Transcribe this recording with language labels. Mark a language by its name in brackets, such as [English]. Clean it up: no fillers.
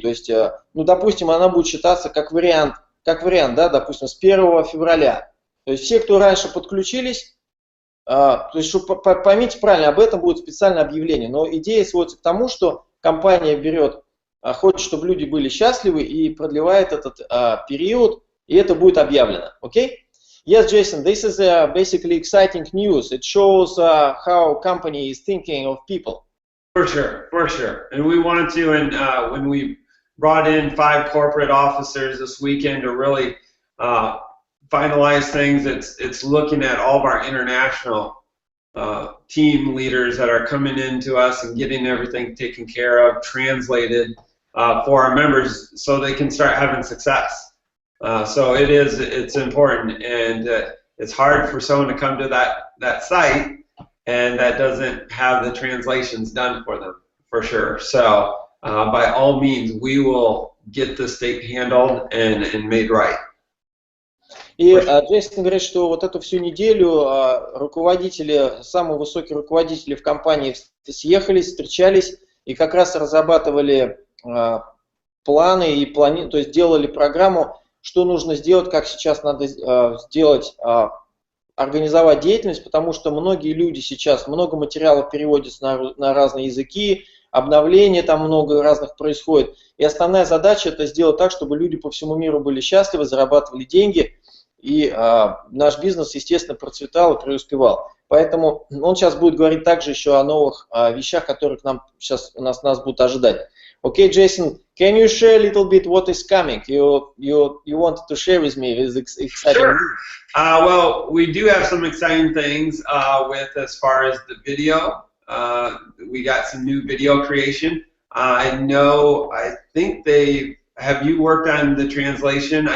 [Russian] То есть, ну, допустим, она будет считаться как вариант, да, допустим, с 1 февраля. То есть все, кто раньше подключились, то есть, поймите правильно, об этом будет специальное объявление. Но идея сводится к тому, что компания берет, хочет, чтобы люди были счастливы и продлевает этот период, и это будет объявлено. Окей? [English] Yes, Jason, this is basically exciting news. It shows how company is thinking of people. For sure, for sure. And we wanted to, and when we brought in 5 corporate officers this weekend to really finalize things, it's looking at all of our international team leaders that are coming into us and getting everything taken care of, translated for our members so they can start having success. So it's important, and it's hard for someone to come to that site and that doesn't have the translations done for them, for sure. So by all means, we will get this thing handled and made right. [Russian] И Джейсон говорит, что вот эту всю неделю руководители, самые высокие руководители в компании съехались, встречались и как раз разрабатывали планы и то есть делали программу, что нужно сделать, как сейчас надо сделать, организовать деятельность, потому что многие люди сейчас, много материалов переводятся на разные языки, обновления там много разных происходит. И основная задача это сделать так, чтобы люди по всему миру были счастливы, зарабатывали деньги, и наш бизнес, естественно, процветал и преуспевал. Поэтому он сейчас будет говорить также еще о новых вещах, которых нас будут ожидать. [English] Okay, Jason, can you share a little bit what is coming? You wanted to share with me this exciting Sure. news. Well, we do have some exciting things with as far as the video. We got some new video creation. I think have you worked on the translation?